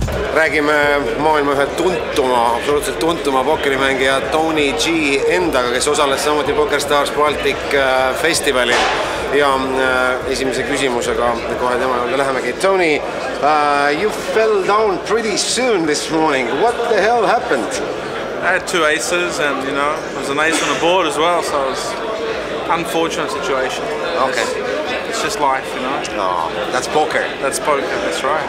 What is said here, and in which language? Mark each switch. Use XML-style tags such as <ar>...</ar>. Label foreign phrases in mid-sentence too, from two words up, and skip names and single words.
<et>räägime maailma ühe absoluutselt tuntuma pokkerimängija Tony G endaga, kes osales samuti Pokerstars Baltic Festivalil. Ja esimese küsimusega kohe tema juurde lähemegi.</et> <en>Tony, you fell down pretty soon this morning. What the hell happened? I had 2 aces and, you know, there was an ace on the board as well, so it was an unfortunate situation. Okay. It's just life, you know. Oh, that's poker. That's poker, that's right.</en>